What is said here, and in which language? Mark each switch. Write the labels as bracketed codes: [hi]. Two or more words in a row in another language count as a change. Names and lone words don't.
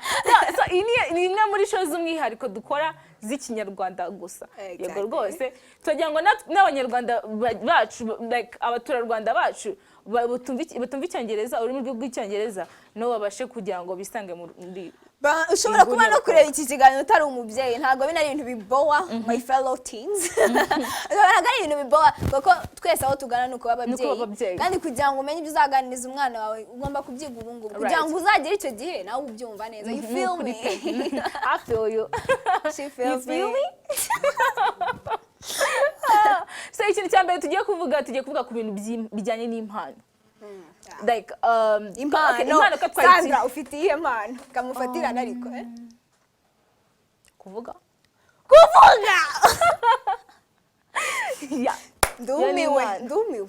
[rw] So ni imwe muri show z'umwihariko dukora z'ikinyarwanda gusa. Yego rwose tugira ngo n'abanyarwanda bacu like abaturarwanda bacu batumva icyongereza, ururimi rw'icyongereza no babashe kugira ngo bisange muri ushobora kuba no kureba iki kiganiro utari umubyeyi ntabwo bina ari ibintu bibowa [en] my fellow teens. [rw] Ntabwo ari ibintu bibowa kuko twese aho tugana nuko ababyeyi kandi kugira ngo umenye ibyo uzaganiriza umwana wawe ugomba kubyiga ubu ngubu kugira ngo uzagere icyo gihe nawe ubyumva neza. [en] You feel me? I feel you. She feels me. [rw] So ikintu cyambere tugiye kuvuga ku bintu bijyanye n'impano. Like impano Sandra ufite iyihe mpano kamufatirana ariko kuvuga ndumiwe